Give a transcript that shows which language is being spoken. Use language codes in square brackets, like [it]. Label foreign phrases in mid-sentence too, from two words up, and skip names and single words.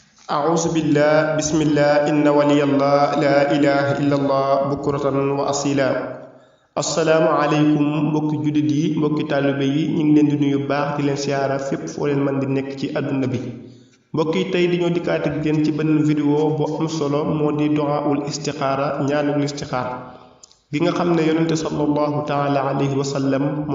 [ar] أعوذ بالله بسم الله إن ولي الله لا إله إلا الله بكرة وأصيلا السلام عليكم [wo] mbokki jullit yi mbokki taalibe yi ñu ngi leen di nuyu baax di leen siyaara fépp foo leen mën di nekk ci àdduna bi mbokk yi tey dañoo dikkaat ak yéen ci benn vidéo bu am solo moo di [ar] دعاء الاستخارة [wo] ñaanul istixaara gi nga xam ne yonente [ar] صلى الله تعالى عليه وسلم [wo] moo